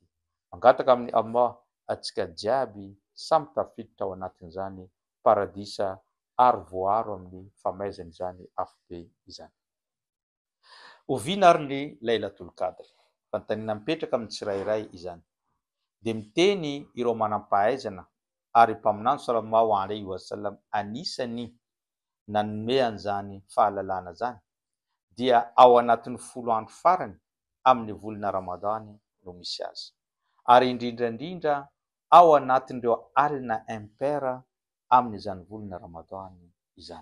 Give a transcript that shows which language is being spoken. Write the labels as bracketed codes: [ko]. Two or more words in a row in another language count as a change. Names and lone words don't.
[mg] Mangataka amin'ny Allah atsika jiaby samy tafiditra ao anatin'izany paradisa ary voaro amin'ny famaizana izany afobe izany. Oviana ary ny Lailatul Qadr. Fanontaniana mipetraka amin'ny tsirairay izany. De miteny ireo manam-pahaizana ary mpaminany [ar] صلى الله عليه وسلم [mg] anisany nanome an'izany fahalalana zany dia ao anatin'ny 10 andro farany amin'ny volana Ramadany no misy azy. Ary indrindrandrindra ao anatin'ireo alina impaira amin'izany volana Ramadany izany.